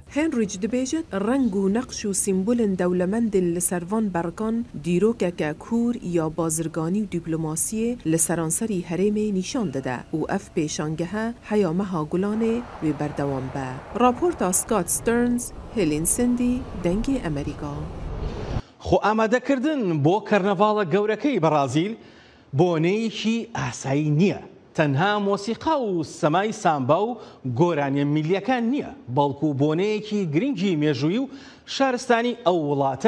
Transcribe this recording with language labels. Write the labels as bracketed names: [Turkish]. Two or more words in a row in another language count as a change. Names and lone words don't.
[Kurdish] Henrich dibêjit reng û neqş û sîmbolên dewlemendên li ser van berkan dîrokeke kûr ya bazirganî û dîplomasiyê li seranserî herêmê nîşan dide û ev pêşangehe heya meha gulanê wê berdewam be. Raporta Scott Stearns, Helen Cindy, Dengê Amerîka. [Central Kurdish] خۆ ئامادەکردن بۆ کەرنەڤاڵە گەورەکەی بەرازیل بۆنەیەکی ئاسایی نییە. تەنها مۆسیقا و سەمای سامبا و گۆرانیە میلیەکان نییە، بەڵکو بۆنەیەکی گرنگی مێژووی و شارستانی ئەو وڵاتن.